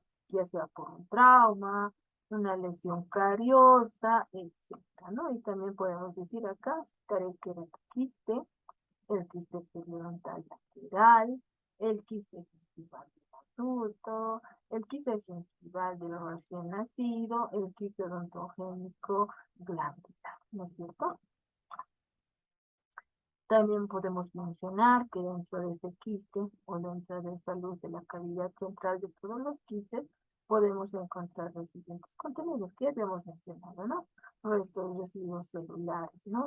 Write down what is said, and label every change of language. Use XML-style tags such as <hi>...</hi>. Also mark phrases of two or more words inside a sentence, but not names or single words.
<es>Ya sea por un trauma, una lesión cariosa, etcétera, ¿no? Y también podemos decir acá, quiste, el quiste periodontal lateral, el quiste gingival del adulto, el quiste gingival del recién nacido, el quiste odontogénico glandular, ¿no es cierto? También podemos mencionar que dentro de este quiste o dentro de esta luz de la cavidad central de todos los quistes podemos encontrar los siguientes contenidos que ya habíamos mencionado, ¿no? Restos residuos celulares, ¿no?</es>